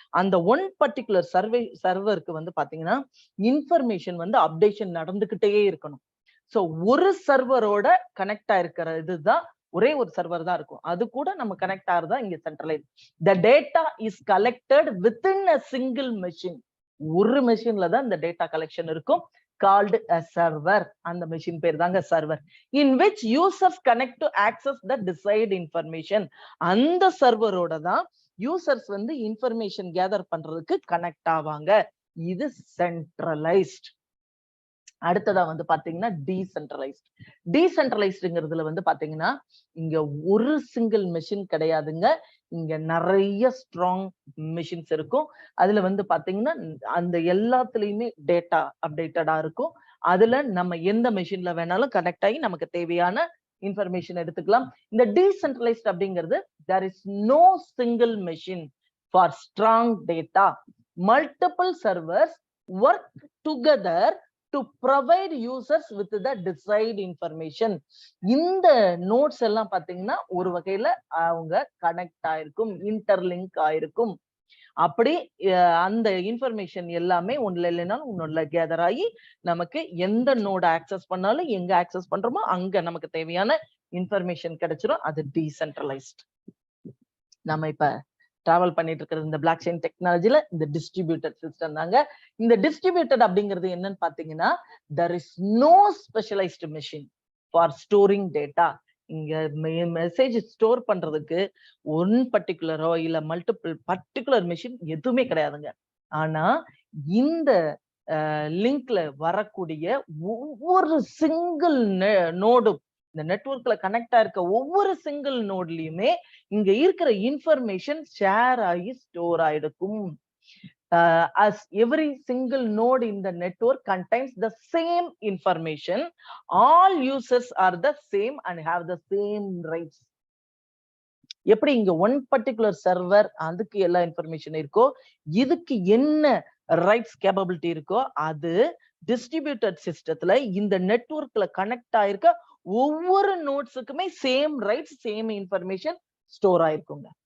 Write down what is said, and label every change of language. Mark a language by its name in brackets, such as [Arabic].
[Tamil] அந்த one particular சர்வருக்கு வந்து பாத்தீங்கன்னா இன்ஃபர்மேஷன் வந்து அப்டேஷன் நடந்துகிட்டே இருக்கணும். சோ ஒரு சர்வரோட கனெக்ட் ஆயிருக்கிற இதுதான் ஒரே ஒரு சர்வர் தான் இருக்கும். அது கூட நம்ம கனெக்ட் ஆகுறதா இங்க [English] Centralise. The data is collected within a single machine. [Tamil] ஒரு மெஷின்ல தான் இந்த டேட்டா கலெக்ஷன் இருக்கும். [English] called a server. [Tamil] அந்த மெஷின் பேர் தாங்க server. [English] in which users connect to access the desired information. [Tamil] அந்த சர்வரோட தான் யூசர்ஸ் வந்து இன்ஃபர்மேஷன் கேதர் பண்றதுக்கு கனெக்ட் ஆவாங்க. இது சென்ட்ரலைஸ்ட். அடுத்ததா வந்து பாத்தீங்கன்னா டீசென்ட்ரலைஸ்ட். டீசென்ட்ரலைஸ்டுங்கிறதுல வந்து பாத்தீங்கன்னா இங்க ஒரு சிங்கிள் மெஷின் கிடையாதுங்க. இங்க நிறைய ஸ்ட்ராங் மெஷின்ஸ் இருக்கும். அதுல வந்து பாத்தீங்கன்னா அந்த எல்லாத்துலயுமே டேட்டா அப்டேட்டடா இருக்கும். அதுல நம்ம எந்த மெஷின்ல வேணாலும் கனெக்ட் ஆகி நமக்கு தேவையான இன்ஃபர்மேஷன் எடுத்துக்கலாம். [English] இந்த டீசென்ட்ரலைஸ்ட் அப்படிங்கிறது there is no single machine for strong data. Multiple servers work together to provide users with the desired information. [Tamil] இந்த நோட்ஸ் எல்லாம் பாத்தீங்கன்னா ஒரு வகையில அவங்க கனெக்ட் ஆயிருக்கும், இன்டர்லிங்க் ஆயிருக்கும். அப்படி அந்த இன்ஃபர்மேஷன் எல்லாமே ஒண்ணுல இல்லைனாலும் ஒண்ணுல கேதர் ஆகி நமக்கு எந்த நோட ஆக்சஸ் பண்ணாலும் எங்க ஆக்சஸ் பண்றோமோ அங்க நமக்கு தேவையான இன்ஃபர்மேஷன் கிடைச்சிடும். அது டீசென்ட்ரலைஸ்ட். நம்ம இப்ப டிராவல் பண்ணிட்டு இருக்கிறது இந்த பிளாக் செயின் டெக்னாலஜில இந்த டிஸ்ட்ரிபியூட்டட் சிஸ்டம் தாங்க. [English] இந்த டிஸ்ட்ரிபியூட்டட் [Tamil] அப்படிங்கிறது என்னன்னு பாத்தீங்கன்னா, [English] there is no specialized machine for storing data. [Tamil] இங்க மெசேஜ் ஸ்டோர் பண்றதுக்கு ஒன் பர்டிகுலரோ இல்ல மல்டிபிள் பர்டிகுலர் மெஷின் எதுவுமே கிடையாதுங்க. ஆனா இந்த லிங்க்ல வரக்கூடிய ஒவ்வொரு சிங்கிள் நோடும், இந்த நெட்வொர்க்ல கனெக்ட் ஆயிருக்க ஒவ்வொரு சிங்கிள் நோட்லயுமே இங்க இருக்கிற இன்ஃபர்மேஷன் ஷேர் ஆகி store ஆயிடுக்கும். [English] as every single node in the network contains the same information, all users are the same and have the same rights. [Tamil] எப்படி இங்க ஒன் பர்டிகுலர் சர்வர் அதுக்கு எல்லா இன்ஃபர்மேஷன் இருக்கோ, இதுக்கு என்ன ரைட்ஸ் கேப்பபிலிட்டி இருக்கோ, அது டிஸ்ட்ரிபியூட்டட் சிஸ்டத்துல இந்த நெட்வொர்க்ல கனெக்ட் ஆயிருக்க ஒவ்வொரு நோட்ஸுக்குமே same rights, same information store ஆயிருக்குங்க.